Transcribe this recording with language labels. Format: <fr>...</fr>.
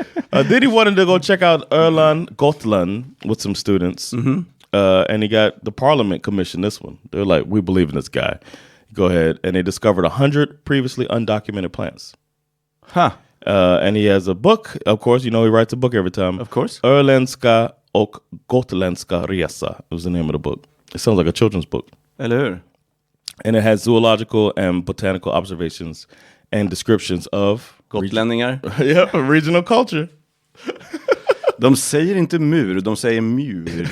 <en>Then he wanted to go check out Öland, Gotland with some students. And he got the Parliament commissioned this one. They're like, we believe in this guy. Go ahead. And they discovered 100 previously undocumented plants. Huh. And he has a book. Of course, he writes a book every time. Of course. Öländska och Gotländska resa was the name of the book. It sounds like a children's book.</en> <sv>Eller hur?</sv> <en>And it has zoological and botanical observations and descriptions of</en> <sv>Gotlänningar.</sv> <en>Regional culture.</en> <sv>De säger inte mur, de säger mur.</sv>